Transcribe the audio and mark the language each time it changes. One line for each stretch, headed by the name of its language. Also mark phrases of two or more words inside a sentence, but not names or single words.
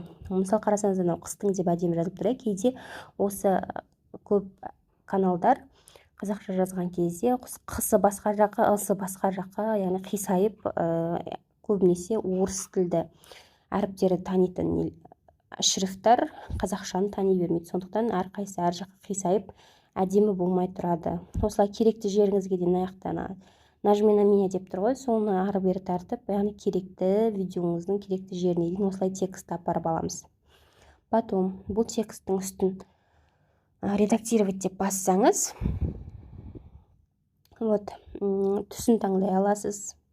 Kazakh: Мысал қарасаңыз, қыстың деп әдемі жазылып тұр. Кейде осы көп каналдар қазақша жазған кезде қысы басқа жаққа, ысы басқа жаққа, яғни қисайып, көбінесе орыс тілді әріптері танитын шрифттар қазақшаны тани бермейді. Сондықтан әрқайсы әр жаққа қисайып әдемі болмай тұрады. Осылай керекті жеріңізге де аяқтана
Russian: нажми на меня
Kazakh: деп тұр ғой, соны ары бері тартып, яғни керекті видеоңыздың керекті жеріне дейін осылай текст апарып аламыз. Потом бұл тексттің үстін редактировать деп бассаңыз, вот, түсін таңдай аласыз.